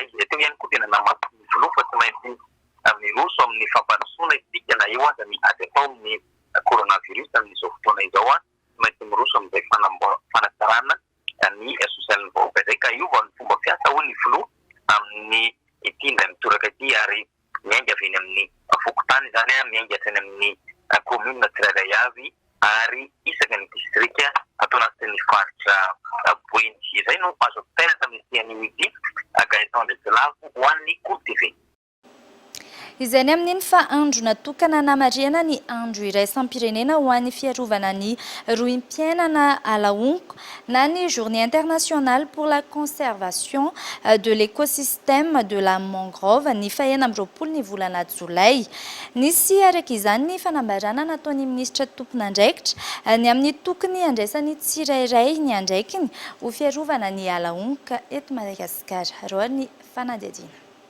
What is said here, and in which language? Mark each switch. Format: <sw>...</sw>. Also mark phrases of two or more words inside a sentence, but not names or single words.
<mg>Teo ihany koa dia nanamafy ny filoha fa tsy maintsy miroso amin'ny fampandrosoana isika na eo aza ny ady atao amin'ny coronavirus amin'izao fotoana izao tsy maintsy miroso amin'izay fanatsarana ny sosialin'ny vahoaka izay ka iova ny fomba fiasa hoy ny filoha amin'ny ity indray mitoraka ity ary miainga avy eny amin'ny fokotany izany miainga hatrany amin'ny commune tsirairay avy ary isaka ny distrika atao anatin'ny faritra Boeny. Izay no azo tena tamin'ity anio ity Gaetan Andriatsilavo ho an'ny Cour TV. Izay ny amin'iny fa andro natokana namariana ny andro iraisam-pirenena ho an'ny fiarovana ny rohim-piainana alaonko na ny</mg> <fr>journée internationale pour la conservation de l'écosystème de la mangrove</fr> <mg>ny fahaenina amby roapolo ny volana Jolay. Nisy araka izany ny fanambarana nataon'ny ministra tompon'andraikitra ny amin'ny tokony andraisany tsirairay ny andraikiny ho fiarovana ny alaonko eto Madagasikara. Roa ny fanadihadiana.</mg>